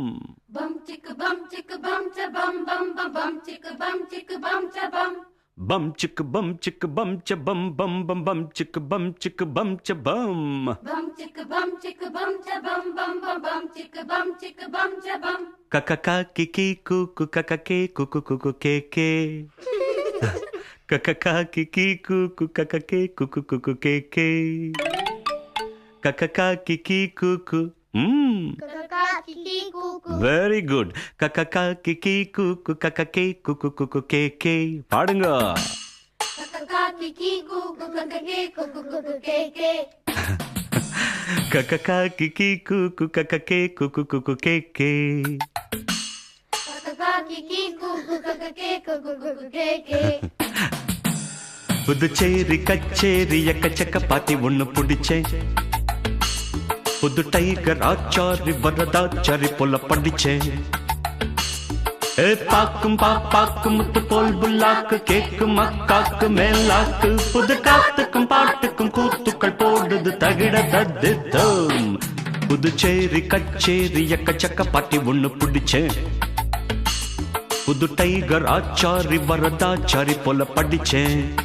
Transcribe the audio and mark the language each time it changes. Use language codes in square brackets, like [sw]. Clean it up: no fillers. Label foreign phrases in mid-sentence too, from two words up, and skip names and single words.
[en] bum chick bum cha bum bum ba bum chick bum cha bum bum chick bum cha bum bum bum bum chick bum cha bum bum chick bum cha bum bum ba bum chick bum cha bum kakaka kiki kuku kakake kuku kuku keke kakaka kiki kuku kakake kuku kuku keke kakaka kiki kuku kakaka kiki kuku very good kakaka kiki kuku kakake kuku kuku keke பாடுங்க kakaka kiki kuku kakake kuku kuku keke kakaka kiki kuku kakake kuku kuku keke kakaka kiki kuku kakake kuku kuku keke [ta] புதுச்சேரி கச்சேரி எக்கச்சக்க பாத்தி ஒண்ணு பிடிச்சேன் புது டைகர் ஆச்சாரி வரதாச்சாரி போல படிச்சேன் பாக்கும் பாப்பாக்கு முத்து போல் புல்லாக்கு கேக்கும் அக்காக்கு மேலாக்கு புது காத்துக்கும் பாட்டுக்கும் கூத்துக்கள் போடுது தகிட தத்தித்தம் புதுச்சேரி கச்சேரி எக்கச்சக்க பாத்தி ஒண்ணு பிடிச்சேன் புது டைகர் ஆச்சாரி வரதாச்சாரி போல படிச்சேன்